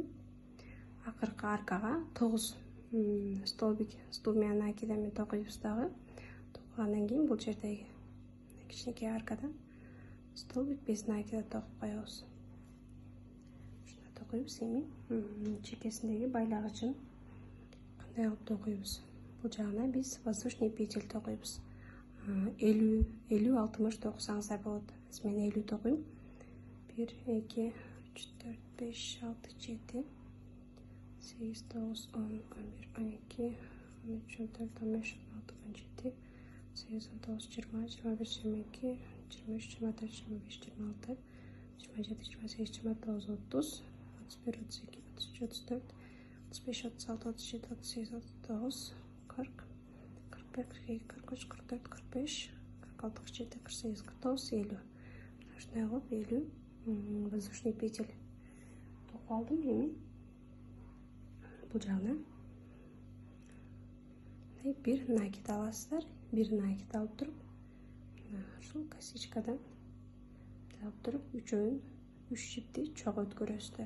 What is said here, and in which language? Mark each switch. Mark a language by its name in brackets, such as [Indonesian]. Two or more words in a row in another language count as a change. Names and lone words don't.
[Uzbek] Oxirgi arqaga 9 stolbik [Russian] с двумя накидами [Uzbek] to'qiymiz dag'i. To'qigandan keyin bu yerdagi kichkina arqadan stolbik [Russian] без накида [Uzbek] to'qib qo'yamiz. Shunday to'qiymiz. Эми chekasindagi baylag'ichini qanday qilib to'qiymiz? Bu jag'ina biz [Russian] воздушный петель [Uzbek] to'qiymiz. 50 60 to'qisangizlar bo'ladi. Men 50 to'qiyim. 1 2 3 4 5 6 7 8 9 10 11 12 13 14 15 16 17 18 19 20 21 22 23 24 25 26 27 28 29 30 31 32 33 34 35 36 37 38 39 40 41 42 43 44 45 46 47 48 49 50. Shunday qilib 50 [Russian] воздушный петель [Uzbek] to'qib oldim. Эми bu jag'ni bir nakit olasizlar. Bir nakit olib turib shu kosичкадан olib turib 3 jipni cho'g' o'tkazasizlar.